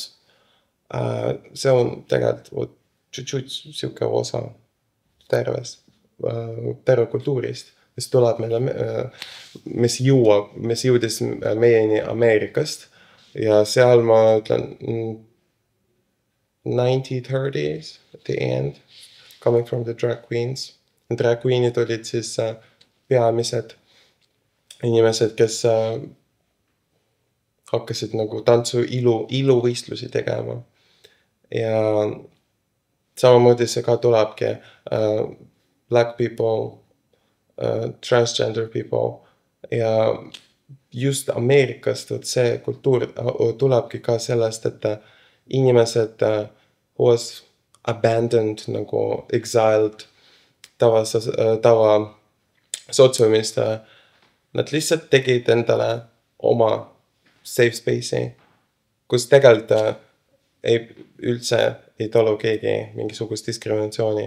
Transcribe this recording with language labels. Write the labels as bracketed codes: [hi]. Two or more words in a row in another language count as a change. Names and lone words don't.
[et] See on tegelikult tšutšut siuke osa terve kultuurist, mis tuleb meile, mis jõudis meieni Ameerikast ja seal ma ütlen [en] 1930s at the end, coming from the drag queens. Drag queenid [et] olid siis peamised inimesed, kes hakkasid nagu tantsu iluvõistlusi tegema. Ja samamoodi see ka tulebki [en] black people, transgender people [et] ja just Ameerikast see kultuur tulebki ka sellest, et inimesed [en] was abandoned, [et] nagu exiled tava sotsiumist, nad lihtsalt tegid endale oma [en] safe space'i, [et] kus tegelikult üldse ei talu keegi mingisugust diskriminatsiooni.